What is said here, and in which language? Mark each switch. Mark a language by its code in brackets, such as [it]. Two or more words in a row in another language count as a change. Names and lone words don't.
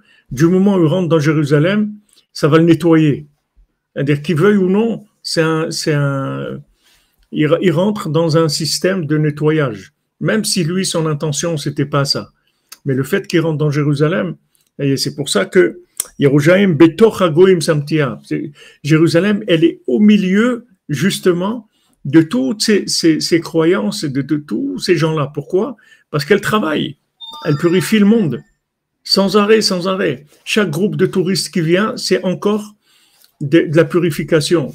[fr] Du moment où il rentre dans Jérusalem, ça va le nettoyer. C'est-à-dire qu'il veuille ou non, il rentre dans un système de nettoyage. Même si lui, son intention, c'était pas ça. Mais le fait qu'il rentre dans Jérusalem, et c'est pour ça que [he] ירושלים בתוך הגוים שמתיה. [fr] Jérusalem, elle est au milieu, justement, de toutes ces croyances, de tous ces gens-là. Pourquoi? Parce qu'elle travaille. Elle purifie le monde. Sans arrêt, sans arrêt. Chaque groupe de touristes qui vient, c'est encore de la purification.